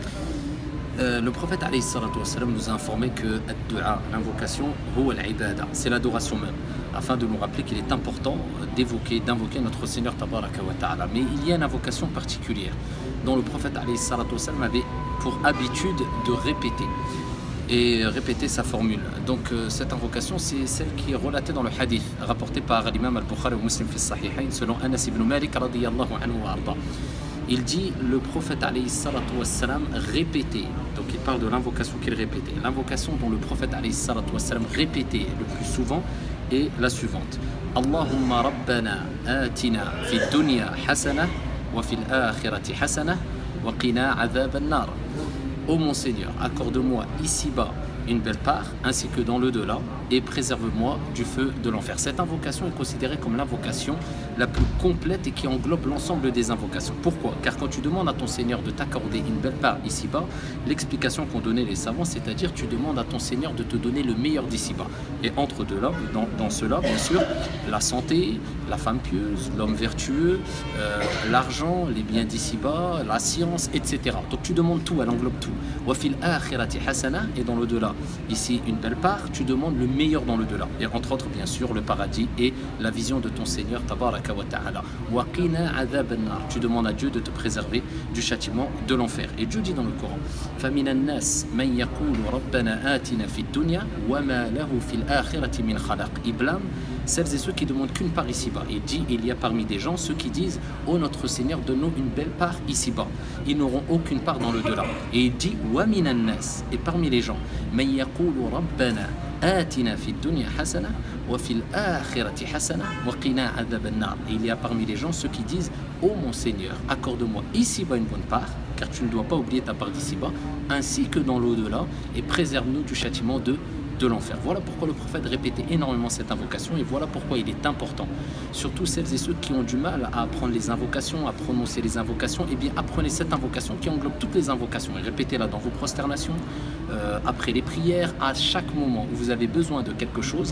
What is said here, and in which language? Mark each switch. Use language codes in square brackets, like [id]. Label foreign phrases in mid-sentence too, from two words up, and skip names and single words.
[fr] Le prophète [ar] عليه الصلاة والسلام [fr] nous a informé que l'invocation, c'est l'adoration même, afin de nous rappeler qu'il est important d'invoquer notre Seigneur [ar] تبارك وتعالى. [fr] Mais il y a une invocation particulière dont le prophète [ar] عليه الصلاة والسلام [fr] avait pour habitude de répéter sa formule. Donc cette invocation, c'est celle qui est relatée dans le hadith rapporté par l'imam al-Bukhari ou Muslim [ar] في الصحيحين [fr] selon Anas ibn Malik [ar] رضي الله عنه وأرضاه. [fr] Il dit, le prophète [ar] عليه الصلاة والسلام [fr] répétait, donc il parle de l'invocation qu'il répétait. L'invocation dont le prophète [ar] عليه الصلاة والسلام [fr] répétait le plus souvent est la suivante: [ar] اللهم ربنا آتنا في الدنيا حسنة وفي الآخرة حسنة وقنا عذاب النار. [fr] Ô mon Seigneur, accorde-moi ici-bas une belle part, ainsi que dans l'au-delà, et préserve-moi du feu de l'enfer. Cette invocation est considérée comme l'invocation la plus complète et qui englobe l'ensemble des invocations. Pourquoi? Car quand tu demandes à ton Seigneur de t'accorder une belle part ici-bas, l'explication qu'ont donné les savants, c'est-à-dire tu demandes à ton Seigneur de te donner le meilleur d'ici-bas. Et entre deux là, dans cela, bien sûr, la santé, la femme pieuse, l'homme vertueux, l'argent, les biens d'ici-bas, la science, etc. Donc tu demandes tout, elle englobe tout. [ar] وفي الآخرة حسنة, [fr] et dans l'au-delà, ici une belle part, tu demandes le meilleur dans l'au-delà. Et entre autres, bien sûr, le paradis et la vision de ton Seigneur [ar] تبارك وتعالى. وقنا عذاب النار, [fr] tu demandes à Dieu de te préserver du châtiment de l'enfer. Et Dieu dit dans le Coran: [ar] فمن الناس من يقول ربنا آتنا في الدنيا وما له في الآخرة من خلاق. [fr] Il blâme celles et ceux qui demandent qu'une part ici-bas. Il dit, il y a parmi des gens ceux qui disent: ô notre Seigneur, donne-nous une belle part ici-bas. Ils n'auront aucune part dans l'au-delà. Et il dit: [ar] ومن الناس, [fr] et parmi les gens, [ar] من يقول ربنا آتنا في الدنيا حسنة وفي الآخرة حسنة وقنا عذاب النار. [fr] Et il y a parmi les gens ceux qui disent: ô mon Seigneur, accorde-moi ici-bas une bonne part, car tu ne dois pas oublier ta part d'ici-bas, ainsi que dans l'au-delà, et préserve-nous du châtiment de l'enfer. Voilà pourquoi le prophète répétait énormément cette invocation, et voilà pourquoi il est important, surtout celles et ceux qui ont du mal à apprendre les invocations, à prononcer les invocations, et bien apprenez cette invocation qui englobe toutes les invocations et répétez-la dans vos prosternations, après les prières, à chaque moment où vous avez besoin de quelque chose.